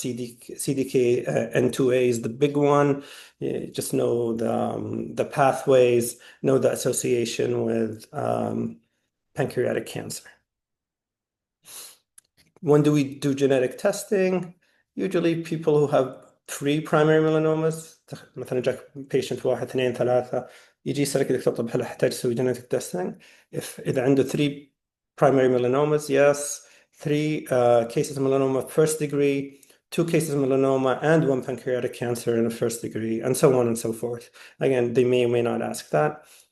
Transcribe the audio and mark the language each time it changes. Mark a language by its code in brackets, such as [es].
[en] CDKN2A is the big one. You just know the pathways, know the association with pancreatic cancer. When do we do genetic testing? Usually people who have 3 primary melanomas. [ar] مثلا جاك patient 1 2 3 يجي يسألك دكتور طب هل أحتاج أسوي genetic testing؟ إذا عنده [en] 3 primary melanomas, yes. 3 cases of melanoma first degree, 2 cases of melanoma, and 1 pancreatic cancer in the first degree, and so on and so forth. Again, they may or may not ask that.